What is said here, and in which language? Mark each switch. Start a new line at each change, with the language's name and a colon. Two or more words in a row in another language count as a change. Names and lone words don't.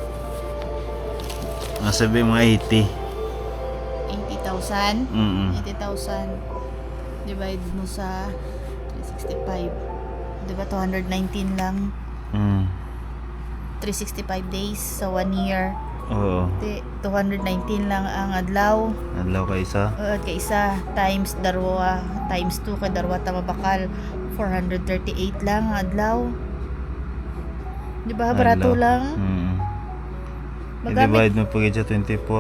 Filipino: Nasabi mga 80,000. 80,000 divide mo sa 365. Diba 219 lang. 365 days sa 1 year. Oo.
Hiligaynon: 219 lang ang adlaw. Adlaw ka isa. Kay isa times darwa times 2 kay darwa ta mabakal 438 lang ang adlaw.
Filipino: Di ba barato lang? I-divide mo pag sa 24.